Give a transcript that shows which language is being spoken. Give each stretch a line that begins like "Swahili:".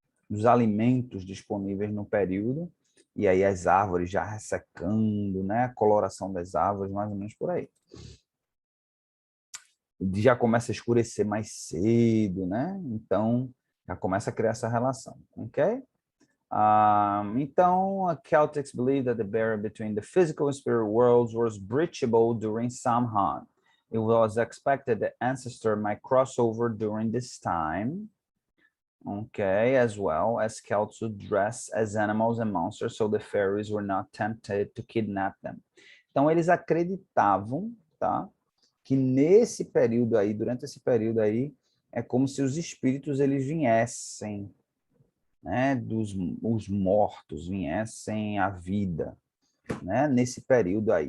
Portuguese: Dos alimentos disponíveis no período, e aí as árvores já ressecando, né? A coloração das árvores, mais ou menos por aí. Já começa a escurecer mais cedo, né? Então, já começa a criar essa relação, ok? Então,
English: Celtics believe that the barrier between the physical and spirit worlds was breachable during Samhain. It was expected that ancestors might cross over during this time, okay, as well as Celts would dress as animals and monsters, so the fairies were not tempted to kidnap them.
Portuguese: Então, eles acreditavam, tá, que nesse período aí, durante esse período aí, é como se os espíritos eles viessem, né, os mortos viessem à vida, né, nesse período aí.